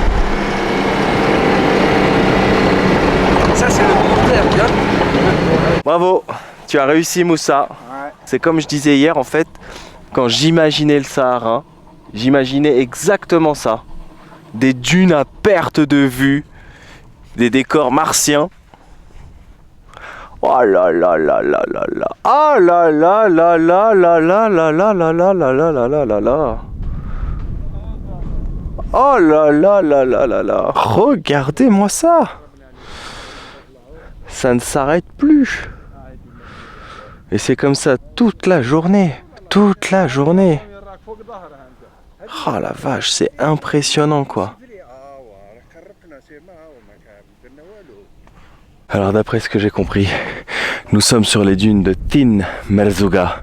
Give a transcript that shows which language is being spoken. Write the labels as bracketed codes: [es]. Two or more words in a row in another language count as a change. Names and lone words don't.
[fr] Ça, c'est le commentaire, tu vois. Bravo, tu as réussi Moussa. C'est comme je disais hier en fait, quand j'imaginais le Sahara, j'imaginais exactement ça. Des dunes à perte de vue, des décors martiens. Oh là là là là là là. Ah là là là là là là là là là là là là là là là là. Oh là là là là là là. Regardez-moi ça. Ça ne s'arrête plus. Et c'est comme ça toute la journée. Toute la journée. Oh la vache, c'est impressionnant quoi. Alors d'après ce que j'ai compris, nous sommes sur les dunes de Tin Merzouga.